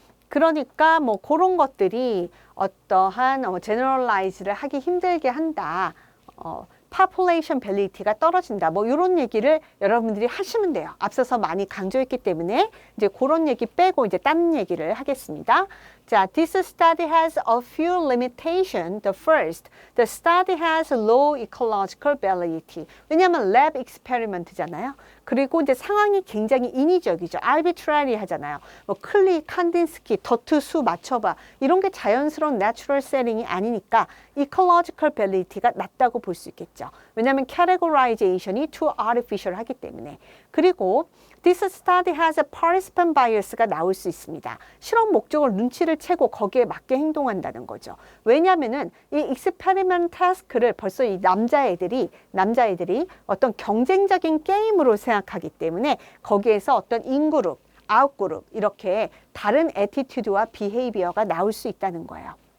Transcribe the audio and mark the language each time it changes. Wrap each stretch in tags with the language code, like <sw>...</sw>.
<ko>그러니까 뭐 그런 것들이 어떠한 generalize를 하기 힘들게 한다. population validity,가 떨어진다. 뭐 이런 얘기를 여러분들이 하시면 돼요. 앞서서 많이 강조했기 때문에 이제 그런 얘기 빼고 이제 딴 얘기를 하겠습니다.</ko> <en>자, this study has a few limitations. The first, the study has low ecological validity.</en> <ko>왜냐하면 lab experiment잖아요. 그리고 이제 상황이 굉장히 인위적이죠. arbitrary 하잖아요. 뭐 클리, 칸딘스키, 더트, 수 맞춰봐. 이런 게 자연스러운 natural setting이 아니니까 ecological validity가 낮다고 볼 수 있겠죠. 왜냐하면 categorization이</ko> <en>too artificial</en> <ko>하기 때문에. 그리고</ko> <en>this study has a participant bias가</en> <ko>나올 수 있습니다. 실험 목적을 눈치를 채고 거기에 맞게 행동한다는 거죠. 왜냐하면은 이 experiment task를 벌써 이 남자애들이 어떤 경쟁적인 게임으로 생각하기 때문에 거기에서 어떤 인그룹, 아웃그룹 이렇게 다른 애티튜드와 비헤이비어가 나올 수 있다는 거예요.</ko>